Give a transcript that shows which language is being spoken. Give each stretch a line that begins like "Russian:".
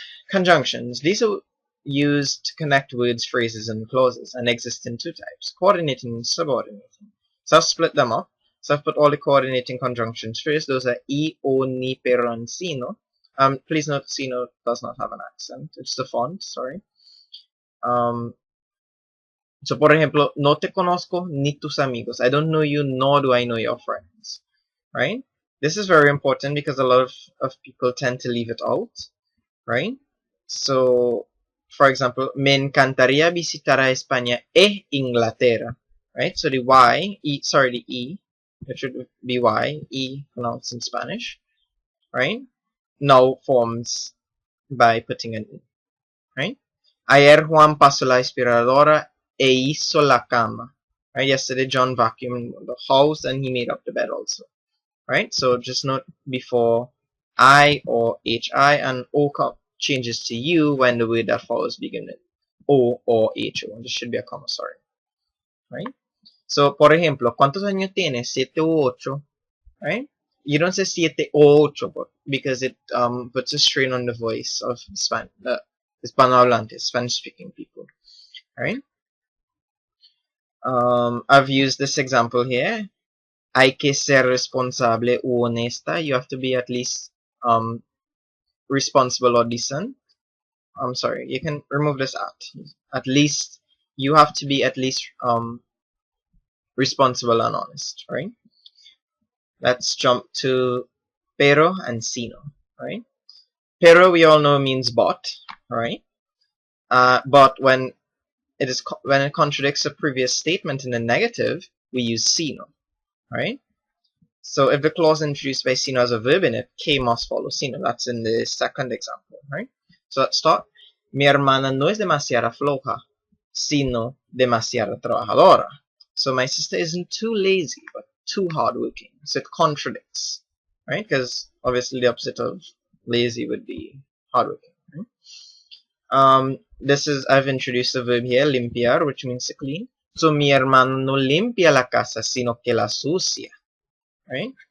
English: Conjunctions. These are used to connect words, phrases, and clauses, and exist in two types, coordinating and subordinating. So I've split them up. So I've put all the coordinating conjunctions first. Those are I, O, ni, pero, and sino. Please note sino does not have an accent. It's the font, sorry. So
Spanish: por ejemplo, no te conozco ni tus amigos.
English: I don't know you, nor do I know your friends. Right? This is very important because a lot of people tend to leave it out. Right? So, for example,
Spanish: me encantaría visitar a España e Inglaterra.
English: Right? So the the E, it should be Y, E pronounced in Spanish, right? Now forms by putting an E, right?
Spanish: Ayer Juan pasó la aspiradora e hizo la cama.
English: Right? Yesterday John vacuumed the house and he made up the bed also, right? So just note before I or HI, and O changes to U when the word that follows begins with O or HO. This should be a comma, sorry, right? So,
Spanish: por ejemplo, ¿cuántos años tienes? 7 u 8, right?
English: You don't say siete o ocho because it puts a strain on the voice of Hispanohablantes, Spanish-speaking people, right? I've used this example here.
Spanish: Hay que ser responsable o honesta.
English: You have to be at least responsible or decent. I'm sorry, you can remove this at. At least, you have to be at least responsible and honest, right? Let's jump to pero and sino, right? Pero we all know means but, right? But when it contradicts a previous statement in the negative, we use sino, right? So if the clause introduced by sino has a verb in it, que must follow sino. That's in the second example, right? So let's start.
Spanish: Mi hermana no es demasiada floja, sino demasiada trabajadora.
English: So my sister isn't too lazy, but too hardworking. So it contradicts, right? Because obviously the opposite of lazy would be hardworking, right? I've introduced a verb here, limpiar, which means to clean. So
Spanish: mi hermano no limpia la casa, sino que la sucia,
English: right?